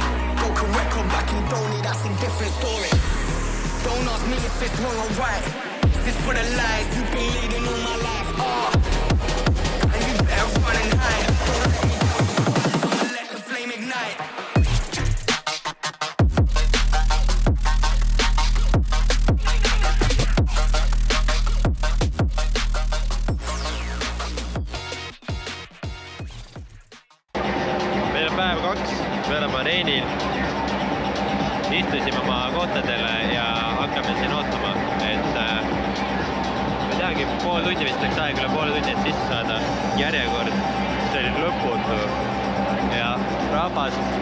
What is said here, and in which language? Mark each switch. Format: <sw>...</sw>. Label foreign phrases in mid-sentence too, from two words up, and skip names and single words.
<en>Broke a record back in Donny, that's a different story. Don't ask me if it's wrong or right. This is for the lies you've been leading all my life. And you better run and hide. Don't let the flame ignite.</en> <et>Päev 2, me oleme areenil, istusime oma kohtadele ja hakkame siin ootama, et ma teagi, pool tundi vist läks aega üle poole tundi, et sisse saada järjekord, see oli lõputu ja rahvas</et>